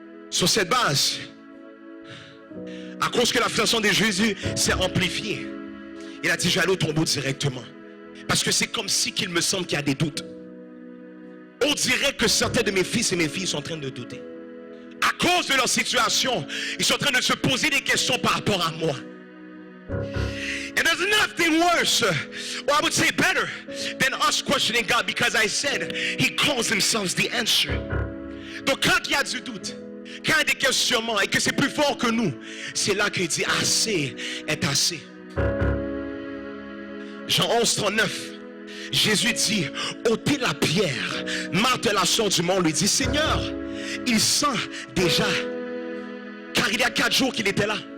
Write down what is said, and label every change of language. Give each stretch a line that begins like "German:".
French: Sur cette base, à cause que la frustration de Jésus s'est amplifiée, il a dit, je vais aller au tombeau directement. Parce que c'est comme si qu'il me semble qu'il y a des doutes. On dirait que certains de mes fils et mes filles sont en train de douter. À cause de leur situation, ils sont en train de se poser des questions par rapport à moi.
English: And there's nothing worse, or I would say better, than us questioning God, because I said He calls Himself the answer.
French: Donc quand il y a du doute, quand il y a des questionnements et que c'est plus fort que nous, c'est là qu'il dit assez est assez. Jean 11, 39, Jésus dit, ôtez la pierre. Marthe, la sœur du monde, lui dit, Seigneur, il sent déjà, car il y a 4 jours qu'il était là.